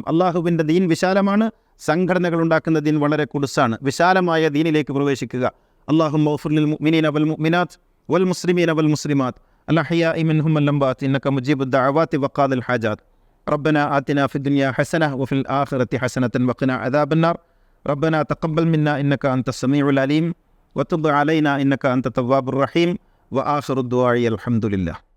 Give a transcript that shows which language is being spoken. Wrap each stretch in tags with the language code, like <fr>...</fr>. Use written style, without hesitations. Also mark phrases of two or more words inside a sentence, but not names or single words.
<ml>അള്ളാഹുവിൻ്റെ ദീൻ വിശാലമാണ്, സംഘടനകൾ ഉണ്ടാക്കുന്ന ദീൻ വളരെ കുടുസാണ്. വിശാലമായ ദീനിലേക്ക് പ്രവേശിക്കുക.</ml> <ar>اللهم اغفر للمؤمنين والمؤمنات والمسلمين والمسلمات الأحياء منهم والأموات إنك مجيب الدعوات وقاضي الحاجات ربنا آتنا في الدنيا حسنة وفي الآخرة حسنة وقنا عذاب النار ربنا تقبل منا إنك أنت السميع العليم وتب علينا إنك أنت التواب الرحيم وآخر الدعاء الحمد لله.</ar>